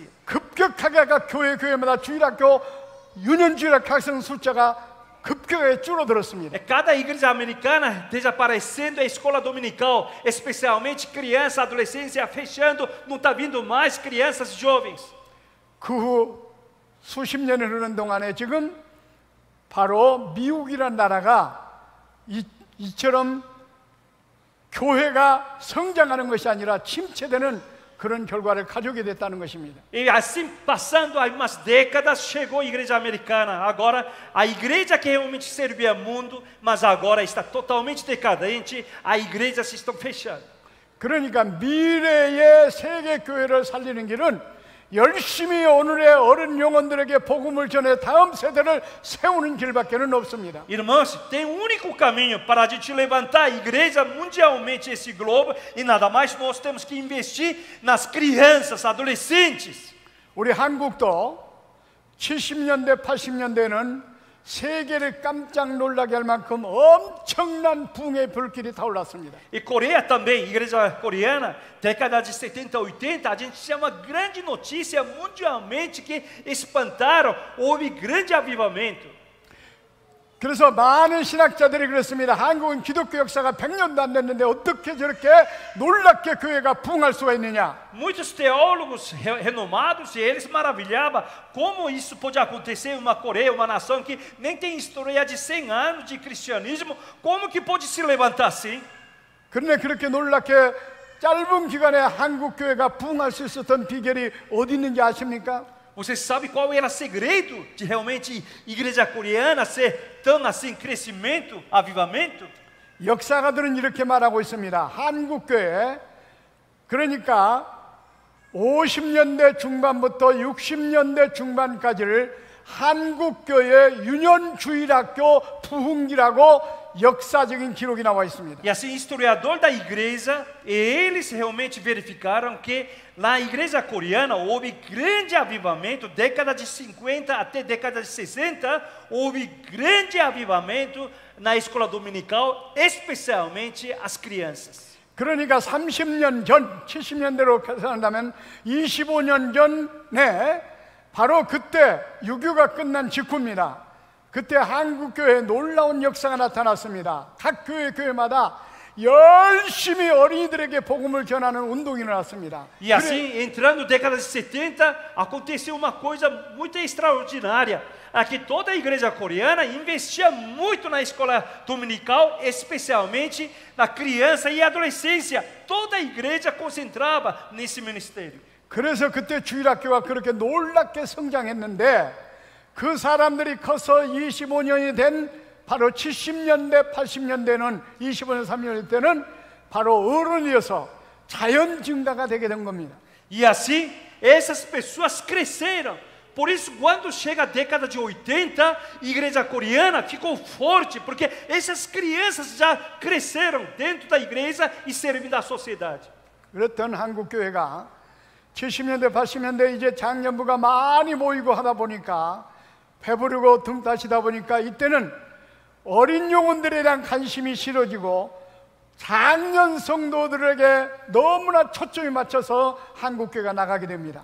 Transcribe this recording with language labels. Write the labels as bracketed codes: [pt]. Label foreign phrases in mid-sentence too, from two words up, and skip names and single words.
[ko] 급격하게 교회마다 주일학교 유년주일학교 학생 숫자가 급격하게 줄어들었습니다. [pt] Cada igreja americana desaparecendo, a escola dominical, especialmente criança, adolescência fechando, não está vindo mais crianças jovens. [ko] 그 후 수십 년이 흐르는 동안에 지금 바로 미국이라는 나라가 이처럼 교회가 성장하는 것이 아니라 침체되는 그런 결과를 가져오게 됐다는 것입니다. [pt] E assim, passando aí umas décadas, chegou a igreja americana. Agora, a igreja que realmente servia ao mundo, mas agora está totalmente decadente, as igrejas estão fechando. [ko] 그러니까 미래의 세계 교회를 살리는 길은 열심히 오늘의 어린 영혼들에게 복음을 전해 다음 세대를 세우는 길밖에는 없습니다. [pt] Irmãos, tem um único caminho para a gente levantar a igreja mundialmente esse globo, e nada mais, nós temos que investir nas crianças, adolescentes. [ko] 우리 한국도 70년대, 80년대에는 세계를 깜짝 놀라게 할 만큼 엄청난 붕의 불길이 타올랐습니다. [pt] E Coreia também, igreja coreana, década de 70, 80, a gente tinha uma grande notícia mundialmente que espantaram, houve grande avivamento. [ko] 그래서 많은 신학자들이 그랬습니다. 한국은 기독교 역사가 100년도 안 됐는데 어떻게 저렇게 놀랍게 교회가 부흥할 수가 있느냐. [pt] Muitos teólogos renomados, e eles maravilhavam como isso pode acontecer em uma Coreia, uma nação que nem tem história de 100 anos de cristianismo, como que pode se levantar assim? [ko] 그런데 그렇게 놀랍게 짧은 기간에 한국 교회가 부흥할 수 있었던 비결이 어디 있는지 아십니까? [pt] Você sabe qual era o segredo de realmente igreja coreana ser tão assim crescimento, avivamento? [ko] 역사가들은 이렇게 말하고 있습니다. 한국 교회, 그러니까 50년대 중반부터 60년대 중반까지를 한국 교회 유년주일학교 부흥기라고 역사적인 기록이 나와 있습니다. [pt] E assim, historiador da igreja, eles realmente verificaram que na igreja coreana houve grande avivamento, década de 50 até década de 60, houve grande avivamento na escola dominical, especialmente as crianças. [ko] 그러니까 30년 전, 70년대로 계산한다면 25년 전에 바로 그때 유교가 끝난 직후입니다. 그때 한국교회에 놀라운 역사가 나타났습니다. 각 교회마다 열심히 어린이들에게 복음을 전하는 운동이 일어났습니다. [pt] E assim, entrando na década de 70, aconteceu uma coisa muito extraordinária. Aqui toda a igreja coreana investia muito na escola dominical, especialmente na criança e adolescência. Toda a igreja concentrava nesse ministério. [ko] 그래서 그때 주일학교가 그렇게 놀랍게 성장했는데 그 사람들이 커서 25년이 된 바로 70년대, 80년대는 25년, 30년 때는 바로 어른이어서 자연 증가가 되게 된 겁니다. [pt] E assim, essas pessoas cresceram. Por isso, quando chega a década de 80, a igreja coreana ficou forte, porque essas crianças já cresceram dentro da igreja e servindo à sociedade. [ko] 그랬던 한국교회가 70년대, 80년대 이제 장년부가 많이 모이고 하다 보니까 배부르고 등 따시다 보니까 이때는 어린 영혼들에 대한 관심이 실어지고 장년 성도들에게 너무나 초점이 맞춰서 한국교회가 나가게 됩니다.